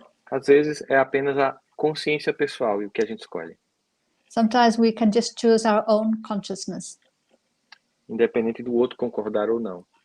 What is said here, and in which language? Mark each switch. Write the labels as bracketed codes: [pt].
[pt] Às vezes é apenas a consciência pessoal e o que a gente escolhe, [en] Sometimes we can just choose our own consciousness, [pt] independente do outro concordar ou não.